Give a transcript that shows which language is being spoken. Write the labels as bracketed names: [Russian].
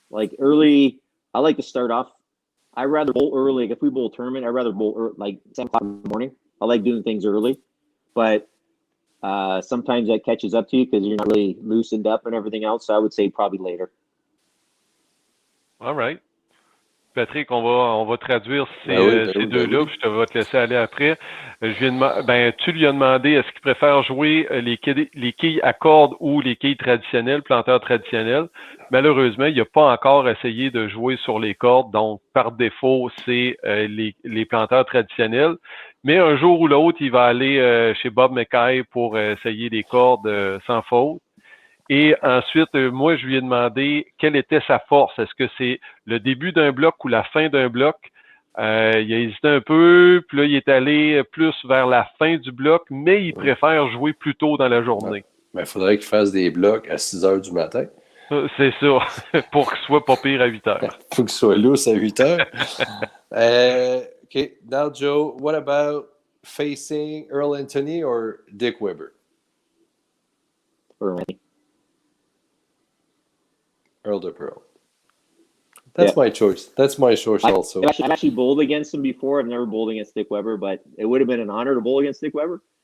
[English] Like early, I like to start off. I rather bowl early. Like if we bowl a tournament, I rather bowl like 7 o'clock in the morning. I like doing things early, but sometimes that catches up to you because you're not really loosened up and everything else. So I would say probably later. All right. [French] Patrick, on va traduire ces deux-là, puis je te vais te laisser aller après. Tu lui as demandé est-ce qu'il préfère jouer les quilles à cordes ou les quilles traditionnelles, planteurs traditionnels. Malheureusement, il n'a pas encore essayé de jouer sur les cordes, donc par défaut, c'est les planteurs traditionnels. Mais un jour ou l'autre, il va aller chez Bob McKay pour essayer les cordes sans faute. Et ensuite, moi, je lui ai demandé quelle était sa force. Est-ce que c'est le début d'un bloc ou la fin d'un bloc? Il a hésité un peu, puis là, il est allé plus vers la fin du bloc, mais il préfère jouer plus tôt dans la journée. Il faudrait qu'il fasse des blocs à 6 heures du matin. C'est ça, pour qu'il soit pas pire à 8 heures. Faut qu'il soit lousse à 8 heures. [English] Okay, now Joe, what about facing Earl Anthony or Dick Weber? Earl de Pearl. That's my choice. That's my choice also. I've actually bowled against him before. I've never bowled against Dick Weber, but it would have been an honor to bowl against Dick Weber.